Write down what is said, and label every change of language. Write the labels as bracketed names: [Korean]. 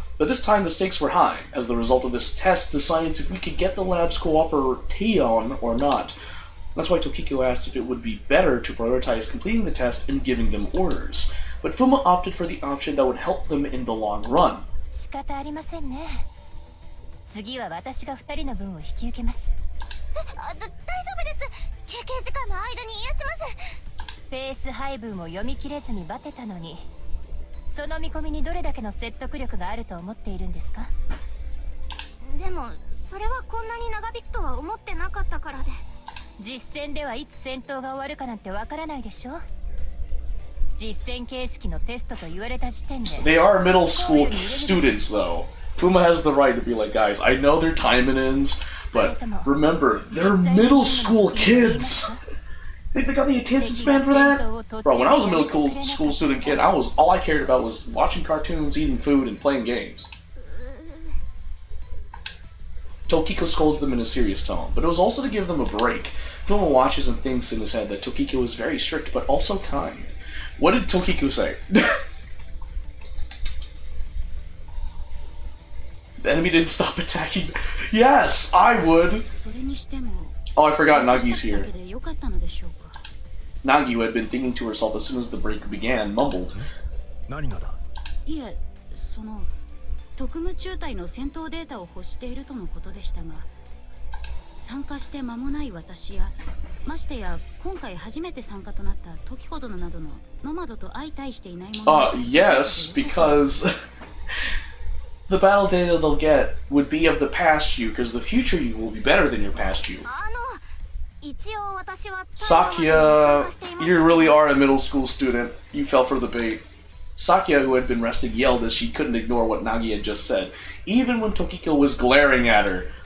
[English] But this time the stakes were high. As the result of this test decides if we could get the lab's cooperation or not. That's why Tokiko asked if it would be better to prioritize completing the test and giving them orders. But Fuma opted for the option that would help them in the long run. [Japanese] 仕方ありませんね。次は私が2人の分を引き受けます。大丈夫です。休憩時間の間に癒します。ペース配分を読み切れずにバテたのに、その見込みにどれだけの説得力があると思っているんですか？でもそれはこんなに長引くとは思ってなかったからで。実戦ではいつ戦闘が終わるかなんてわからないでしょ。実戦形式のテストと言われた時点で。 [English] They are middle school students, though. Fuma has the right to be like, guys, I know they're Taimanins, but remember, they're middle school kids. Think they got the attention span for that? Bro, when I was a middle school student kid, all I cared about was watching cartoons, eating food, and playing games. Tokiko scolds them in a serious tone, but it was also to give them a break. Fuma watches and thinks in his head that Tokiko is very strict, but also kind. What did Tokiko say? The enemy didn't stop attacking. Yes, I would. Oh, I forgot Nagi's here. Nagi, who had been thinking to herself as soon as the break began, mumbled. [Japanese] いえ、特務中隊の戦闘データを欲しているとのことでしたが、参加して間もない私や、ましてや今回初めて参加となった時ほどのなどのノマドと相対していないものです。 [English] Yes, because the battle data they'll get would be of the past you, because the future you will be better than your past you. Sakia, you really are a middle school student. You fell for the bait. Sakia, who had been resting, yelled as she couldn't ignore what Nagi had just said, even when Tokiko was glaring at her.